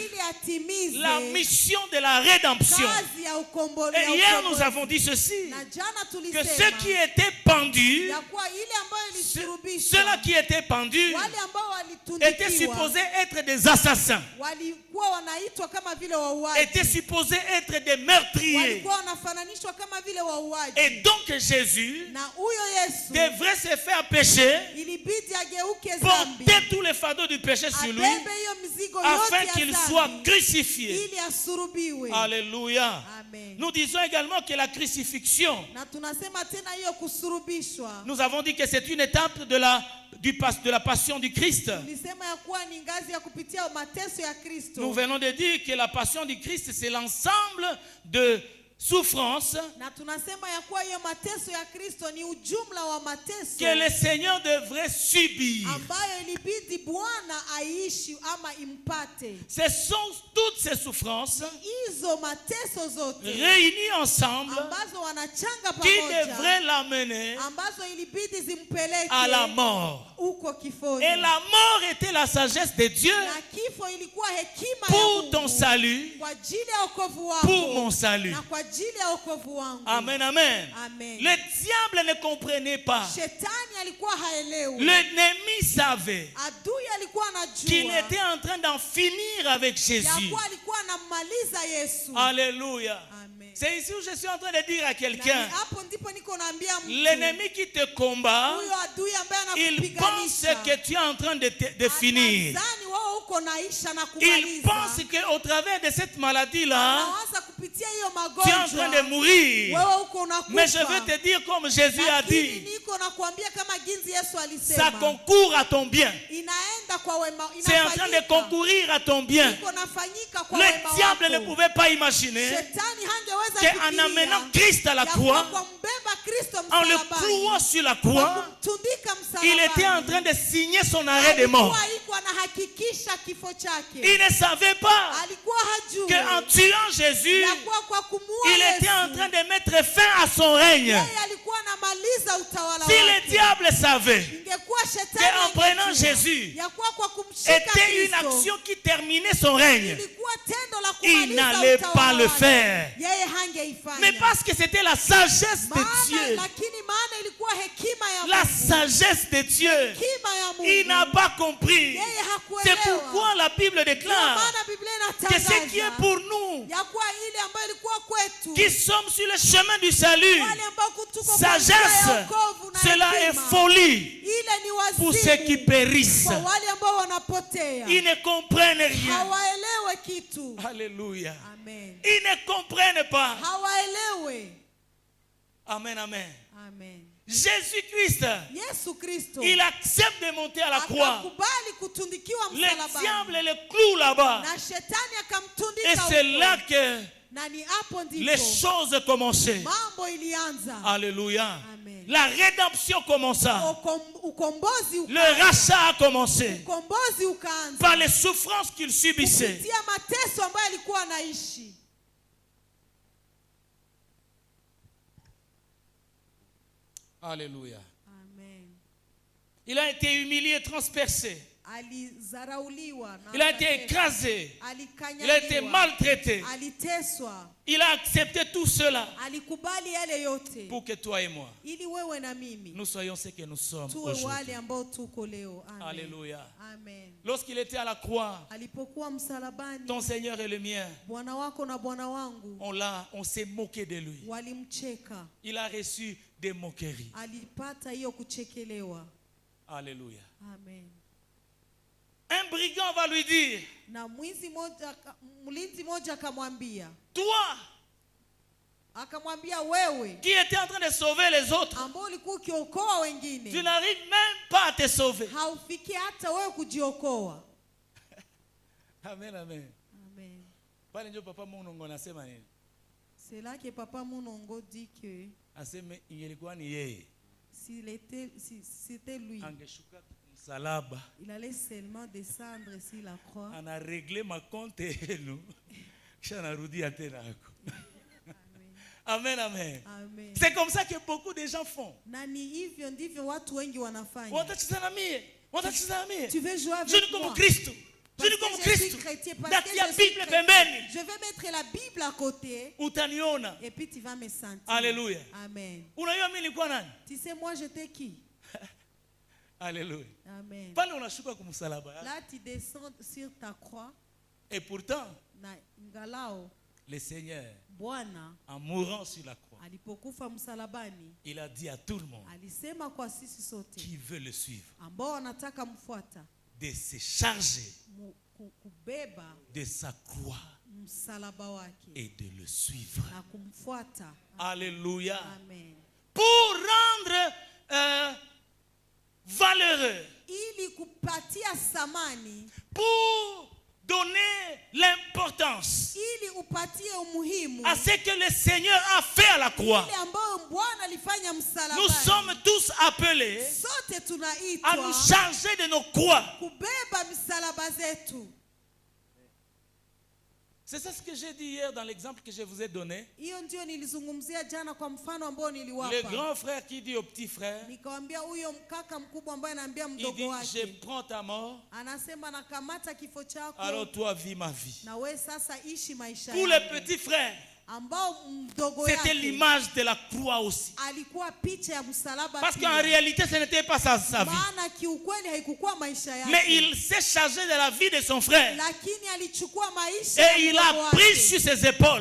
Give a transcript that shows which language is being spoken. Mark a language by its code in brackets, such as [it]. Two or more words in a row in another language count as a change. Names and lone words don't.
[sw] Ili atimize [fr] la mission de la rédemption. [sw] kazi ya ukombozi. [fr] Et hier nous avons dit ceci, [sw] Na jana [fr] que [sw] tulisema [fr] ceux qui étaient pendus, [sw] ya kuwa ile ambayo ilisurubishwa, [fr] ceux-là qui étaient pendus, [sw] wale ambao [fr] étaient [sw] walitundikiwa [fr] supposés être des assassins, [sw] walikuwa wanaitwa kama vile wauaji, [fr] étaient supposés être des meurtriers. [sw] walikuwa wanafananishwa kama vile wauaji. [fr] Et donc Jésus [sw] Na huyo Yesu [fr] devrait se faire pécher, [sw] ilibidi ageuke dhambi, [fr] porter tous les fardeaux du péché sur lui, [sw] abebe hiyo mizigo [fr] afin [sw] yote [fr] qu'il [sw] ya [fr] soit [sw] dhambi [fr] crucifié. [sw] ili asurubiwe. [fr] Alléluia. Amen. Nous disons également que la crucifixion, [sw] Na tunasema tena hiyo kusurubishwa, [fr] nous avons dit que c'est une étape de la passion du Christ. [sw] tulisema ya kuwa ni ngazi ya kupitia mateso ya Kristo. [fr] Nous venons de dire que la passion du Christ, c'est l'ensemble de souffrances [sw] Na tunasema ya kuwa hiyo mateso ya Kristo ni ujumla wa mateso [fr] que le Seigneur devrait subir. [sw] ambayo ilibidi Bwana aishi ama impate. [fr] Ce sont toutes ces souffrances [sw] Hizo mateso zote [fr] réunies ensemble [sw] ambazo wanachanga [fr] qui [sw] pamoja, [fr] devraient l'amener [sw] ambazo ilibidi zimpeleke [fr] à la mort. [sw] uko kifoni. [fr] Et la mort était la sagesse de Dieu [sw] Na kifo ilikuwa hekima ya [fr] pour [sw] Mungu [fr] ton salut, [sw] kwa ajili ya wokovu wako, [fr] pour mon salut. [sw] na kwa ajili ya wokovu wangu. Amen, amen. Amen. [fr] Le diable ne comprenait pas. [sw] Shetani alikuwa haelewi. [fr] L'ennemi savait [sw] Adui alikuwa [fr] qu'il [sw] anajua [fr] était en train d'en finir avec [sw] ya [fr] Jésus. [sw] kuwa alikuwa anammaliza Yesu. [fr] Alléluia. Amen. C'est ici où je suis en train de dire à [sw] Na [fr] quelqu'un, [sw] ni hapo ndipo niko naambia mtu, [fr] l'ennemi qui te combat, [sw] huyo adui ambaye [fr] il pense [sw] anakupiganisha, [fr] que tu es en train de finir. [sw] anadhani wewe uko naisha na [fr] Il [sw] kumaliza. [fr] pense qu'au travers de cette maladie-là, [sw] Anawaza kupitia hiyo [fr] tu es en train de [sw] magonjwa [fr] mourir. [sw] wewe uko unakufa. [fr] Mais je veux te dire comme Jésus a [sw] Lakini [fr] dit, [sw] niko nakuambia kama jinsi Yesu [fr] ça [sw] alisema, [fr] concourt à ton bien. [sw] inaenda kwa wema, [fr] C'est en train de concourir à ton bien. [sw] iko nafanyika kwa [fr] Le [sw] wema [fr] diable ne [sw] wako. [fr] pouvait pas imaginer [sw] Shetani hangeweza [fr] qu'en [sw] kufikiria [fr] amenant Christ à la [sw] ya kuwa [fr] croix, [sw] kwa mbeba Kristo [fr] en le [sw] msalabani, [fr] clouant sur la [sw] kwa [fr] croix, [sw] kumtundika [fr] il [sw] msalabani, [fr] était en train de signer son arrêt de mort. [sw] alikuwa iko anahakikisha kifo chake. [fr] Il ne savait pas [sw] Alikuwa hajui [fr] qu'en tuant Jésus, [sw] ya kuwa kwa kumuua [fr] il était en [sw] Yesu, [fr] train de mettre fin à son règne. [sw] yeye alikuwa anamaliza utawala [fr] Si le [sw] wake. [fr] diable savait [sw] Ingekuwa shetani [fr] qu'en prenant [sw] angejua [fr] Jésus [sw] ya kuwa kwa kumshika [fr] était une [sw] Kristo [fr] action qui terminait son règne, [sw] ilikuwa tendo la [fr] il [sw] kumaliza [fr] n'allait [sw] utawala [fr] pas le [sw] wake. [fr] faire. [sw] Yeye hangeifanya. [fr] Mais parce que c'était la sagesse de [sw] Maana, [fr] Dieu, [sw] lakini maana ilikuwa hekima ya [fr] la [sw] Mungu. [fr] sagesse de Dieu, [sw] Hekima ya Mungu. [fr] il n'a pas compris. [sw] Yeye [fr] C'est [sw] hakuelewa. [fr] pourquoi la Bible [sw] Ndio [fr] déclare [sw] maana Biblia [fr] que ce qui est [sw] inatangaza [fr] pour nous, [sw] ya kuwa ile ambayo ilikuwa kwetu, [fr] qui sommes sur le chemin du salut, [sw] wale ambao tuko kwa njia ya [fr] sagesse, [sw] wokovu na [fr] cela est [sw] hekima, [fr] folie [sw] ile ni [fr] pour ceux qui [sw] wazimu [fr] périssent. [sw] kwa wale ambao wanapotea, [fr] Ils ne comprennent rien. [sw] hawaelewe kitu. [fr] Alléluia. Amen. Ils ne comprennent pas. [sw] Hawaelewe. Amen, amen. Amen. [fr] Jésus-Christ, [sw] Yesu Kristo [fr] il accepte de monter à la croix. [sw] akakubali kutundikiwa [fr] Le diable [sw] msalabani, [fr] le cloue là-bas. [sw] na shetani [fr] Et [sw] akamtundika [fr] c'est [sw] huko. [fr] là que [sw] Na ni hapo [fr] les [sw] ndipo [fr] choses commençaient. [sw] mambo ilianza. [fr] Alléluia. Amen. La rédemption commença. [sw] Ukombozi [fr] Le [sw] ukaanza. [fr] rachat a commencé [sw] Ukombozi ukaanza [fr] par les souffrances qu'il subissait. [sw] kupitia mateso ambayo alikuwa anaishi. [fr] Alléluia. Amen. Il a été humilié, transpercé. [sw] Alizarauliwa na [fr] Il a été [sw] akateswa. [fr] écrasé. Il a été [sw] Alikanyagwa. [fr] maltraité. [sw] Aliteswa. [fr] Il a accepté tout cela [sw] Alikubali yale yote [fr] pour que toi et moi, [sw] ili wewe na mimi [fr] nous soyons ce que nous sommes [sw] tuwe wale [fr] aujourd'hui. [sw] ambao tuko leo. Amen. [fr] Alléluia. Amen. Lorsqu'il était à la croix, [sw] Alipokuwa msalabani, [fr] ton Seigneur et le mien, [sw] Bwana wako na Bwana wangu [fr] on s'est moqué de lui. [sw] walimcheka. [fr] Il a reçu des moqueries. [sw] Alipata hiyo kuchekelewa. [fr] Alléluia. Amen. Un brigand va lui dire, [sw] Na mlinzi moja akamwambia, [fr] toi [sw] wewe [fr] qui étais en train de sauver les autres, [sw] ambao ulikuwa ukiokoa [fr] tu [sw] wengine, [fr] n'arrives même pas à te sauver. [sw] haufiki hata wewe kujiokoa. Amen, amen. Amen. Pale ndio papa Munongo anasema nini? [fr] C'est là que Papa Munongo dit que [sw] Aseme ingelikuwa ni yeye. [fr] si c'était lui, [sw] Angeshuka msalaba. [fr] il allait seulement descendre sur la croix. Ana régler ma compte yenu. [sw] Kisha narudia tena hako. Amen, amen. Amen. [fr] C'est comme ça que beaucoup de gens font. [sw] Na ni hivyo ndivyo watu wengi wanafanya. Watacheza na mie. Watacheza na mie. [fr] Tu veux jouer avec Je suis moi? comme Christ. Je Parce suis comme que je suis Christ. chrétien, parce [sw] Dati [fr] que [sw] ya [fr] je suis [sw] Bible [fr] chrétien. [sw] pembeni. [fr] Je vais mettre la Bible à côté [sw] Utaniona. [fr] et puis tu vas me sentir. Alléluia. Amen. [sw] Unajua mimi nilikuwa nani? [fr] Tu sais moi j'étais qui? Alléluia. Amen. [sw] Pale unashuka kumsalaba. [fr] Là tu descends sur ta croix Et pourtant, [sw] na ngalao [fr] le Seigneur, [sw] Bwana [fr] en mourant sur la croix, [sw] alipokufa msalabani [fr] il a dit à tout le monde [sw] alisema kwa sisi sote [fr] qui veut le suivre [sw] ambao wanataka mfuata [fr] de se charger [sw] kubeba [fr] de sa croix [sw] msalaba wake [fr] et de le suivre. [sw] na kumfuata. [fr] Alléluia. Amen. Pour rendre valeureux, [sw] Ili kupatia samani, [fr] pour donner l'importance [sw] ili upatie umuhimu [fr] à ce que le Seigneur a fait à la croix. [sw] ile ambayo Bwana alifanya msalabani. [fr] Nous sommes tous appelés [sw] Sote [fr] à [sw] tunaitwa [fr] nous charger de nos croix. [sw] kubeba misalaba zetu. [fr] C'est ça ce que j'ai dit hier dans l'exemple que je vous ai donné. [sw] Hiyo ndio nilizungumzia jana kwa mfano ambao [fr] Le [sw] niliwapa. [fr] grand frère qui dit au petit frère, [sw] Nikamwambia huyo mkaka mkubwa ambaye anaambia [fr] il [sw] mdogo [fr] dit, je [sw] wake, [fr] prends ta mort, [sw] anasema nakamata kifo chako [fr] alors toi vis ma vie. [sw] na we sasa ishi maisha [fr] Pour le [sw] yangu. [fr] petit frère, [sw] Ambao mdogo [fr] c'était [sw] yake [fr] l'image de la croix aussi. [sw] alikuwa picha ya msalaba [fr] Parce [sw] pia. [fr] qu'en réalité, ce n'était pas sa vie. [sw] Maana kiukweli haikukuwa maisha yake. [fr] Mais il s'est chargé de la vie de son frère. [sw] Lakini alichukua maisha ya [fr] Et il [sw] mdogo [fr] a [sw] wake. [fr] pris sur ses épaules.